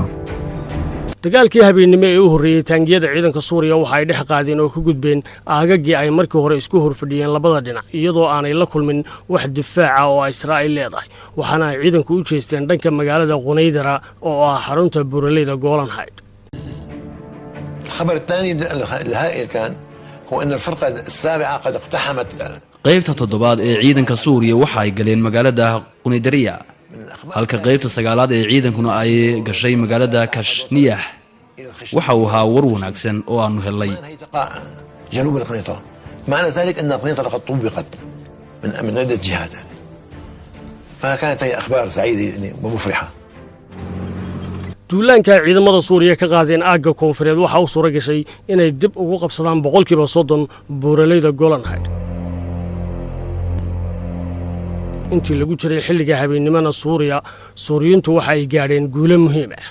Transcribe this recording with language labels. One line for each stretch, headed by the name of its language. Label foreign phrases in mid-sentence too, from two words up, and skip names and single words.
Somali: dagaalkii habeenimo ee u horreeyay taangiyada ciidanka Suuriya waxa ay dhex qaadeen oo ka gudbeen aagagii ay markii hore isku horfadhiyeen labada dhinac iyadoo aanay la kulmin wax difaaca oo Israa'iil leedahay waxaana ay ciidanku u jeesteen dhanka magaalada Qunaydara oo ah xarunta buuraleyda Golan Heights.
Arabic: الخبر الثاني الهائل كان هو أن الفرقة السابعة قد اقتحمت
Somali: qaybta toddobaad ee ciidanka Suuriya waxa ay galeen magaalada Qunaydariya halka qaybta sagaalaad ee ciidankuna ay gashay magaalada Kashniyah waxa uu ahaa war wanaagsan oo aanu helay
Arabic: جنوب القنيطرة معنى ذلك أن القنيطرة قد طبقت من عدة جهات فكانت هي أخبار سعيدة ومفرحة
Somali: duulaanka ciidamada Suuriya ka qaadeen aagga koonfureed waxa uu suura gashay inay dib ugu qabsadaan 30% buuraleyda Golan Heights intii lagu jiray xilliga habeenimada Suuriyiintu waxa ay gaadheen guulo muhiim ah